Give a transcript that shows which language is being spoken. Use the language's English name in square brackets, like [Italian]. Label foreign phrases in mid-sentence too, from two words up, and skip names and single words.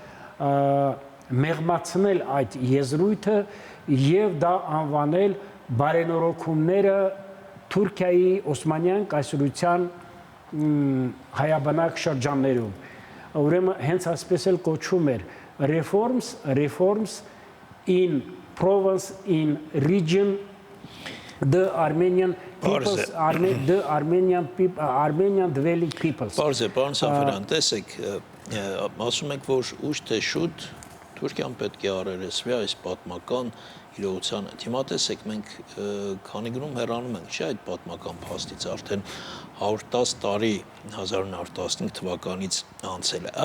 [Armenian] մեղմացնել այդ եզրույթը եւ դա անվանել բարենորոգումները Թուրքիայի Օսմանյան կայսրության հայաբնակ շրջաններում։ Ուրեմն հենց այսպես էլ կոչվում էր [English] reforms in province in region the Armenian peoples the Armenian dwelling peoples։ [Armenian] Պարզ է, պարոն Սաֆարյան, տեսեք, ասում եք, որ ուշ թե շուտ Թուրքիան պետք է առերեսվի այս պատմական իրողությանը։ Հիմա տեսեք, մենք քանի գնում հեռանում ենք, չէ՞, այդ պատմական փաստից արդեն 110 տարի 1915 թվականից անցել է։